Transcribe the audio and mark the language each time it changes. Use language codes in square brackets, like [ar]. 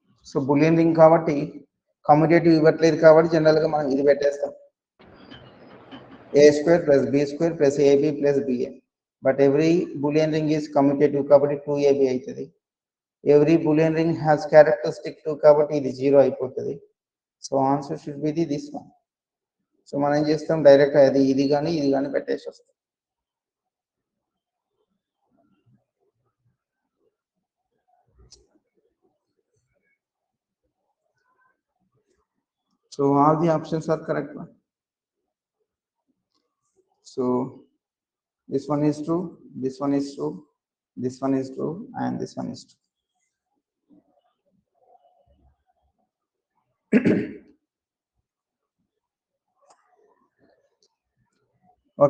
[te] So bullion ring కాబట్టి commutative ఇవ్వట్లేదు కాబట్టి జనరల్గా మనం ఇది పెట్టేస్తాం [en] A square plus B square plus AB plus BA. But every Boolean ring is commutative కాబట్టి 2AB అవుతుంది. Every Boolean ring has characteristic 2 కాబట్టి ఇది 0 అయిపోతుంది. So answer should be this one. [te] So మనం ఏం చేస్తాం డైరెక్ట్ అది ఇది కానీ పెట్టేసి వస్తాం. [en] So all the options are correct one. So this one is true, this one is true, this one is true, and this one is true.